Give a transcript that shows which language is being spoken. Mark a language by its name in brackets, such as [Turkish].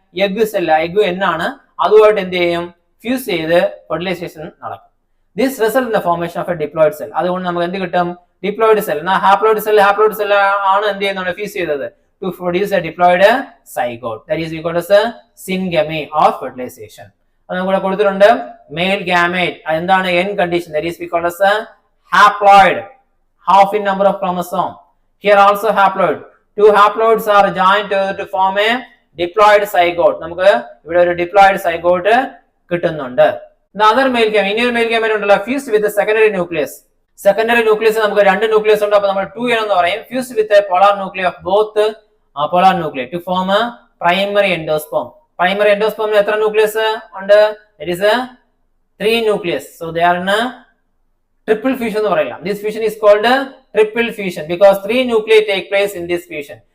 [Malayalam] Egg sella, egg എന്നാണ്, അതുമായിട്ട് എന്ത് ചെയ്യും? ഫ്യൂസ് ചെയ്ത് ഫെർട്ടിലൈസേഷൻ നടക്കും. [English] This result in the formation of a diploid cell. [Malayalam] അതുകൊണ്ട് നമുക്ക് എന്ത് കിട്ടും? [English] Diploid cell. Haploid cell [Malayalam] ആണ് എന്ത് ചെയ്യുന്നുണ്ട്? [English] Fuse ചെയ്തത് to produce a diploid zygote. That is we called as syngamy of fertilisation. [Malayalam] അത് നമുക്ക് കൊടുത്തിട്ടുണ്ട്. മെയിൽ ഗാമറ്റ് എന്താണ്? N condition. [English] That is we called as haploid, half in number of chromosome. Here also haploid. 2 haploids are joined together to form a diploid zygote. [Malayalam] നമുക്ക് ഇവിടെ ഒരു diploid zygote കിട്ടുന്നുണ്ട്. [English] The other male gamete, [Malayalam] ഇനിയൊരു mail gamut ഉണ്ടല്ലോ, [English] fused with the secondary nucleus. [Malayalam] Secondary nucleus നമുക്ക് 2 nucleus ഉണ്ട്. അപ്പോൾ നമ്മൾ 2n എന്ന് പറയും. [English] Fused with a polar nuclei of both polar nuclei to form a primary endosperm. [Malayalam] Primary endosperm എത്ര nucleus ഉണ്ട്? [English] It is a 3 nucleus. So they are in a triple fusion [Malayalam] എന്ന് പറയില്ല. [English] This fusion is called triple fusion because 3 nuclei take place in this fusion.